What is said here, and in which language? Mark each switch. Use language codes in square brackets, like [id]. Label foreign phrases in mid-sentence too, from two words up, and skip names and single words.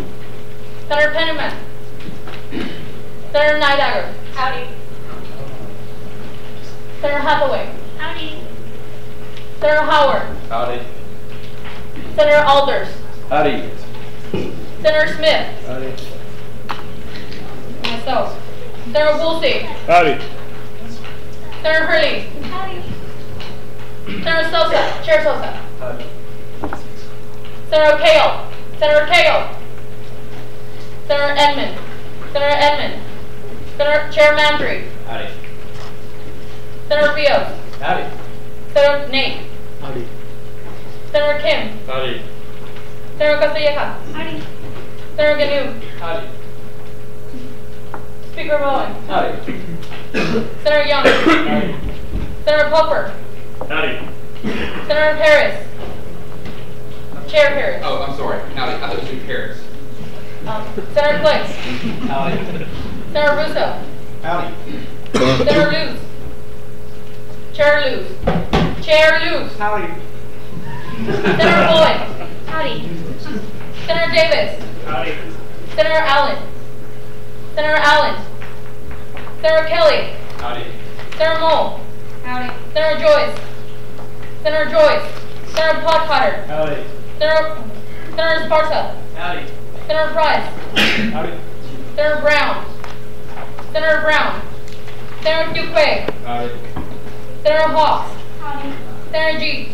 [en] Senator Penniman. Senator Nidagger. Howdy. Senator Hathaway. Howdy. Senator Howard. Howdy. Senator Alders. Howdy. Senator Smith. Howdy. Myself. Senator Woolsey. Howdy. Senator Hurley. Howdy. Senator Sosa. Chair Sosa. Howdy. Senator Kale. Senator Kale. Senator Edmund. Senator Edmund. Senator Chair Mandry. Howdy. Senator Rios. Howdy. Senator Nate. Howdy. Senator Kim. Howdy. Senator Castelleca. Howdy. Senator Ganu. Howdy. Speaker Bowen. Howdy. Senator Young. Howdy. Senator Popper. Howdy. Senator Harris. Chair Harris. Oh, I'm sorry. Howdy. I thought it was in Paris. Senator Flex. Howdy. Senator Russo. Howdy. Senator Luz. Chair Luz. Chair Luz. Howdy. Senator Boyd. Howdy. Senator Davis. Howdy. Senator Allen. Senator Allen. Senator Kelly. Howdy. Senator Mole. Howdy. Senator Joyce. Senator Joyce. Senator Potcotter. Howdy. Senator Sparta. Howdy. Senator Price. Howdy. Senator Brown. Senator Brown. Senator Duque. Howdy. Senator Hawks. Howdy. Senator G.